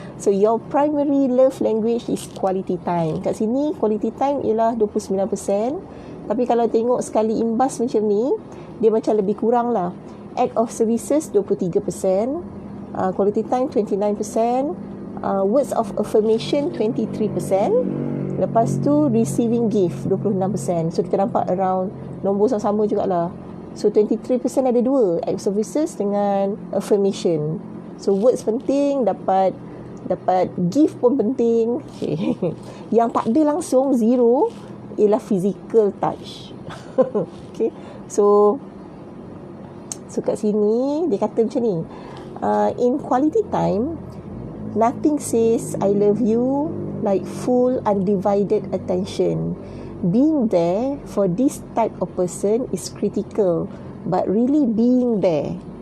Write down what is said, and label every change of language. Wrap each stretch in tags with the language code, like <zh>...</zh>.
<en>So, your primary love language is quality time.</en> <ms>Kat sini quality time ialah 29%. Tapi kalau tengok sekali imbas macam ni, dia macam lebih kurang lah. Act of services 23%. quality time 29%, words of affirmation 23%, lepas tu receiving gift 26%. So kita nampak around nombor sama-sama jugalah. So 23% ada dua, acts of services dengan affirmation. So words penting, dapat gift pun penting. Okay. Yang tak ada langsung zero ialah physical touch. Okay. So kat sini dia kata macam ni,</ms> <en>in quality time, nothing says I love you like full undivided attention. Being there for this type of person is critical, but really being there.</en>